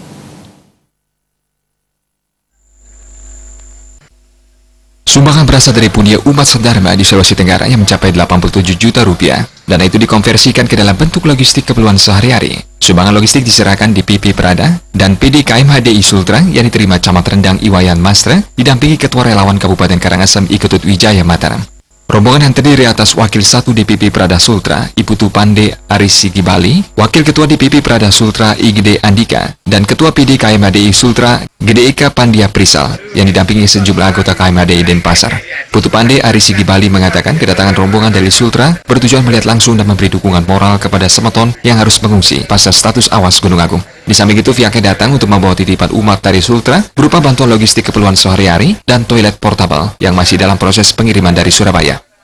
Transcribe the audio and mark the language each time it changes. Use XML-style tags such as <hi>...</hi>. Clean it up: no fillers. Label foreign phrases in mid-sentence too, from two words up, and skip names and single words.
<id>Sumbangan berasal dari pundi umat sedharma di Sulawesi Tenggara yang mencapai 87 juta rupiah. Dana itu dikonversikan ke dalam bentuk logistik keperluan sehari-hari. Sumbangan logistik diserahkan DPP Prada dan PDK MHDI Sultra yang diterima Camat Rendang Iwayan Mastra didampingi Ketua Relawan Kabupaten Karangasem Iketut Wijaya Mataram. Rombongan yang terdiri atas Wakil 1 DPP Prada Sultra, Iputu Pande Arisi Gibali, Wakil Ketua DPP Prada Sultra Igede Andika, dan Ketua PDK MHDI Sultra Gede Eka Pandia Prisal yang didampingi sejumlah anggota KMHDI Denpasar. Putu Pande Arisi Gibali mengatakan kedatangan rombongan dari Sultra bertujuan melihat langsung dan memberi dukungan moral kepada semeton yang harus mengungsi pasca status awas Gunung Agung. Di samping itu, pihaknya datang untuk membawa titipan umat dari Sultra berupa bantuan logistik keperluan sehari-hari dan toilet portable yang masih dalam proses pengiriman dari Surabaya.</id>